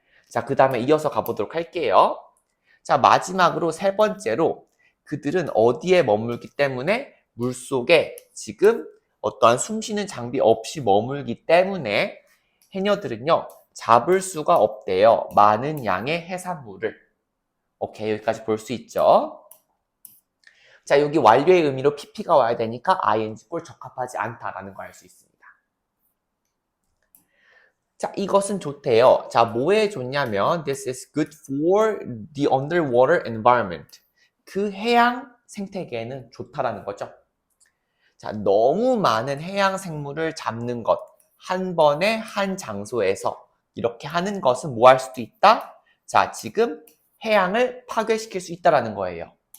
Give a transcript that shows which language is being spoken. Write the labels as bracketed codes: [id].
[ko] 자, 그 다음에 이어서 가보도록 할게요. 자, 마지막으로 세 번째로 그들은 어디에 머물기 때문에 물속에 지금 어떠한 숨쉬는 장비 없이 머물기 때문에 해녀들은요. 잡을 수가 없대요. 많은 양의 해산물을. 오케이, 여기까지 볼 수 있죠. 자, 여기 완료의 의미로 PP가 와야 되니까 ing 꼴 적합하지 않다라는 걸 알 수 있습니다. 자, 이것은 좋대요. 자, 뭐에 좋냐면 [en] This is good for the underwater environment. [ko] 그 해양 생태계에는 좋다라는 거죠. 자, 너무 많은 해양 생물을 잡는 것, 한 번에 한 장소에서 이렇게 하는 것은 뭐 할 수도 있다? 자, 지금 해양을 파괴시킬 수 있다라는 거예요.